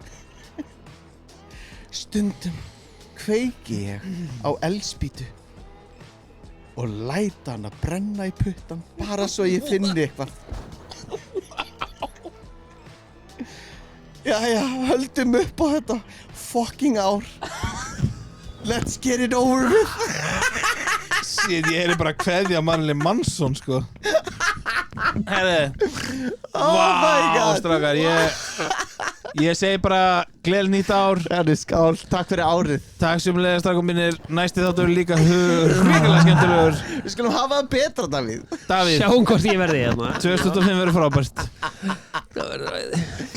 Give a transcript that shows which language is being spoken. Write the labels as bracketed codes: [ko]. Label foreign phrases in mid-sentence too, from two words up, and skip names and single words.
[is] Stundum kveiki ég á eldspýtu og læt hana brenna í puttan bara svo ég finni eitthvað. Jæja, höldum upp á þetta fucking ár. [en] Let's get it over with. Shit, [is] ég er bara að kveðja Marilyn Manson, sko. Herri. [en] Oh my God. [is] Strákar, ég segi bara gleðileg nýtt ár. Herri, skál, takk fyrir árið. Takk sömuleiðis, strákar mínir. Næsti þáttur er líka hrikalega skemmtilegur. Við skulum hafa það betra, Davíð. Davíð, Sjáum hvort ég verði hérna 2025 verður frábært. Það verður ræði